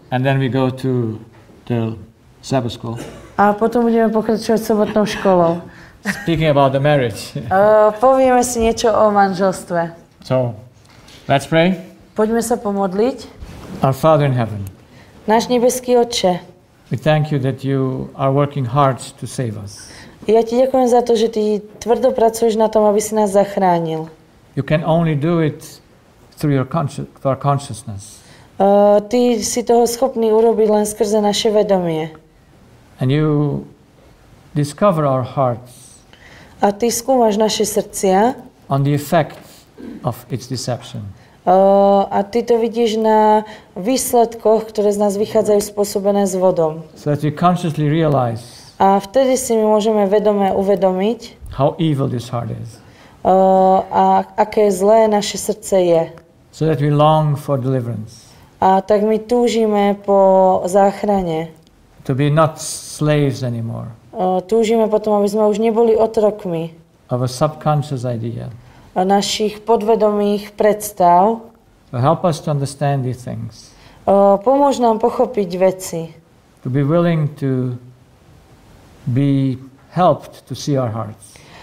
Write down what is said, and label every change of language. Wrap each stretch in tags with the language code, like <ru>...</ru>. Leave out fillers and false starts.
<en>And then we go to the Sabbath school.</en> <sk>A potom budeme pokračovať sobotnou školou.</sk> <en>Speaking about the marriage.</en> <sk>Povieme si niečo o manželstve.</sk> <en>So, let's pray.</en> <sk>Poďme sa pomodliť.</sk> <en>Our Father in heaven,</en> <sk>Náš nebeský Otče,</sk> <en>we thank you that you are working hard to save us.</en> <sk>ja ti ďakujem za to, že ty tvrdo pracuješ na tom, aby si nás zachránil.</sk> <en>You can only do it through our consciousness.</en> <sk>Ty si toho schopný urobiť len skrze naše vedomie.</sk> <en>And you discover our hearts</en> <sk>A ty skúmaš naše srdcia</sk> <en>on the effect of its deception.</en> <sk>a ty to vidíš na výsledkoch, ktoré z nás vychádzajú spôsobené s vodom.</sk> <en>So that we consciously realize</en> <sk>A vtedy si my môžeme vedome uvedomiť,</sk> <en>how evil this heart is.</en> <sk>a aké zlé naše srdce je.</sk> <en>So that we long for deliverance.</en> <sk>A tak my túžime po záchrane.</sk> <en>To be not slaves anymore</en> <sk>Túžime potom, aby sme už neboli otrokmi</sk> <en>of a subconscious idea.</en> <sk>našich podvedomých predstav.</sk> <en>So help us to understand these things.</en> <sk>Pomôž nám pochopiť veci.</sk> <en>To be willing to be helped to see our hearts.</en>